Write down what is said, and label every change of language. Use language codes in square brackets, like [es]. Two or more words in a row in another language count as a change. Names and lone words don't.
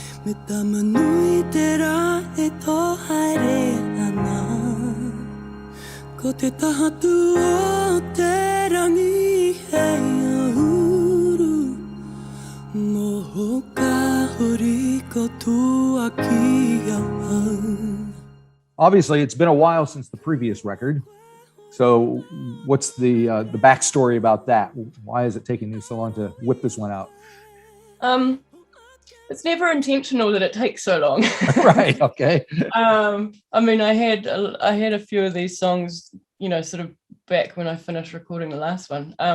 [mi] Utamanui te rā e tō haere ana Ko te tahatu o te rangi hei ahuru Moho ka huri ko tua ki au. [en] Obviously, it's been a while since the previous record. So what's the backstory about that? Why is it taking you so long to whip this one out? It's never intentional that it takes so long. Right. Okay. I mean, I had a few of these songs, sort of back when I finished recording the last one.